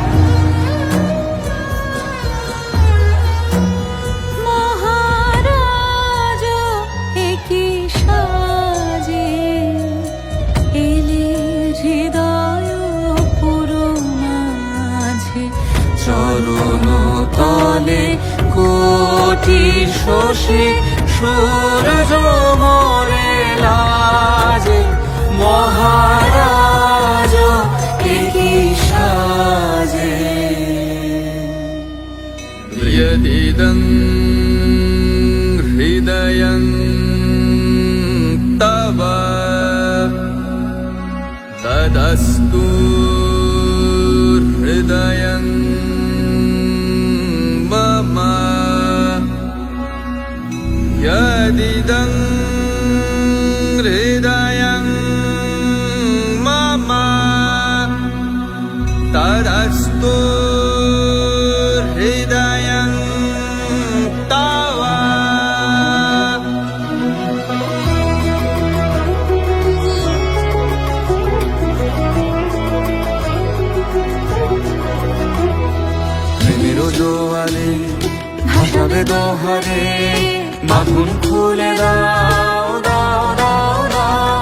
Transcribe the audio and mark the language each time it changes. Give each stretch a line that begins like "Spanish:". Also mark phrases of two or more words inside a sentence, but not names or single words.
Bangla: মহারাজ একই সাজে এলে হৃদয় পুরো মাঝে, চরণ তলে কোটি শশী সূর্য মরে লাজে। মহারাজ একই সাজে
Sanskrit: यदिदं हृदयं तव तदस्तु हृदयं मम। यदिदं हृदयं मम तदस्तु हृदयं तव।
Bangla: প্রেমের জোয়ারে ভাসাবে দোহারে, বাঁধন খুলে দাও দাও দাও দাও।